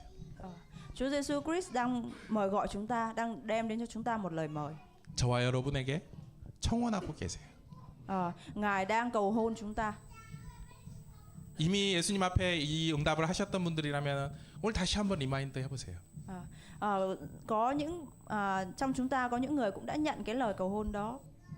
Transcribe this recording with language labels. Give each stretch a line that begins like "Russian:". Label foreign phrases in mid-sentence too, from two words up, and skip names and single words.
Vietnamese: Chúa Giêsu Christ đang mời gọi chúng ta, đang đem đến cho chúng ta một lời mời.
Korean: 저와 여러분에게 청혼하고 계세요.
Vietnamese: Ngài đang cầu hôn chúng ta.
Korean: 이미 예수님 앞에 이 응답을 하셨던 분들이라면 오늘 다시 한번 리마인드 해보세요.
Vietnamese: Có những trong chúng ta có những người cũng đã nhận cái lời cầu hôn đó.